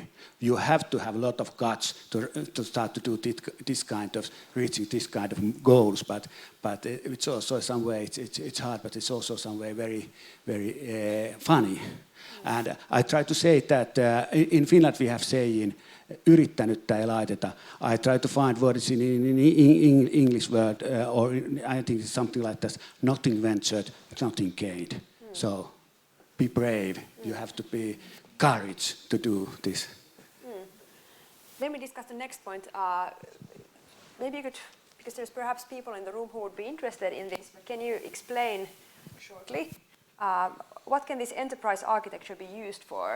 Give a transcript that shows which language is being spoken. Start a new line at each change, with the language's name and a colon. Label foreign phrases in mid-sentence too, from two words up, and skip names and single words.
English: You have to have a lot of guts to start to do this kind of reaching this kind of goals. But it's also some way it's hard, but it's also some way very very funny. And I try to say that in Finland we have saying
Finnish: yrittänyttä ei laiteta.
English: I try to find what is in English word or I think it's something like this: nothing ventured, nothing gained. So be brave. You have to be courage to do this. Then we discuss the next point. Maybe you could, because there's perhaps people in the room who would be interested in this, but can you explain shortly what can this enterprise architecture be used for?